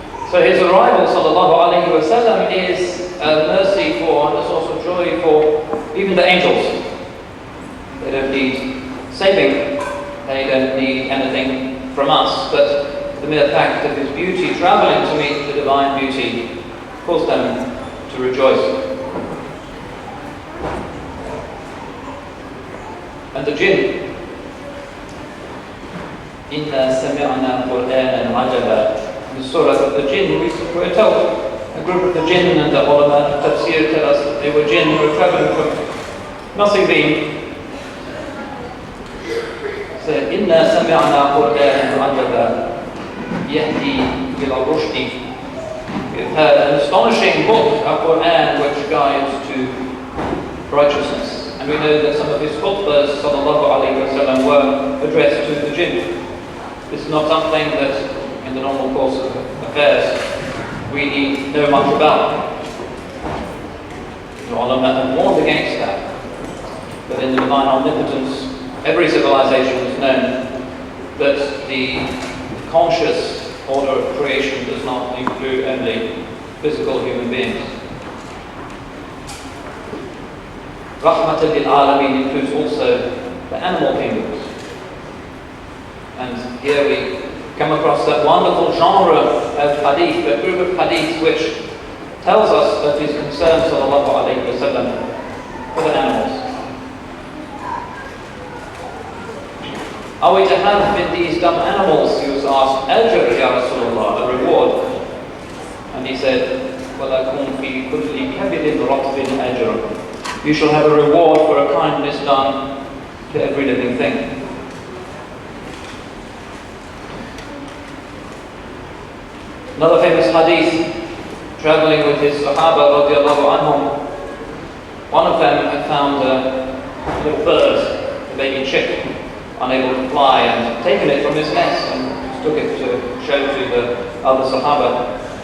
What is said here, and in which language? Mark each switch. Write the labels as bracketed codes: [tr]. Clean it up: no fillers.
[en] So his arrival, sallallahu alayhi wa sallam, is a mercy for and a source of joy for even the angels. They don't need saving, they don't need anything from us, but the mere fact of his beauty travelling to meet the divine beauty caused them to rejoice. And the jinn, [ar] إِنَّا سَمِعْنَا قُرْآنًا عَجَبًا. [en] In the surah of the jinn, we were told, a group of the jinn and the ulama of tafsir tell us that they were jinn who were travelling from Nasibin. Said, [ar] إِنَّا سَمِعْنَا قُرْآنًا عَجَبًا يَهْدِي إِلَى الرُّشْدِ. [en] We've heard an astonishing book, a Qur'an, which guides to righteousness. And we know that some of his khutbahs, sallallahu alayhi wa sallam, were addressed to the jinn. This is not something that, in the normal course of affairs, we need know much about. The ulama have warned against that. But in the divine omnipotence, every civilization has known that the conscious order of creation does not include only physical human beings. [ar] Rahmatan lil Alameen [en] includes also the animal kingdoms. And here we come across that wonderful genre of hadith, a group of hadiths which tells us of his concern sallallahu alayhi wa sallam for the animals. Are we to have in these dumb animals, he was asked, [ar] Ajr ya Rasulullah, [en] a reward? And he said, [ar] وَلَكُمْ فِي كُلِّ كَبِدٍ رَطْبٍ أَجْرٌ. [en] You shall have a reward for a kindness done to every living thing. Another famous hadith, traveling with his Sahaba radiallahu anhum, one of them had found a little bird, a baby chick, unable to fly, and taken it from his nest and took it to show to the other Sahaba.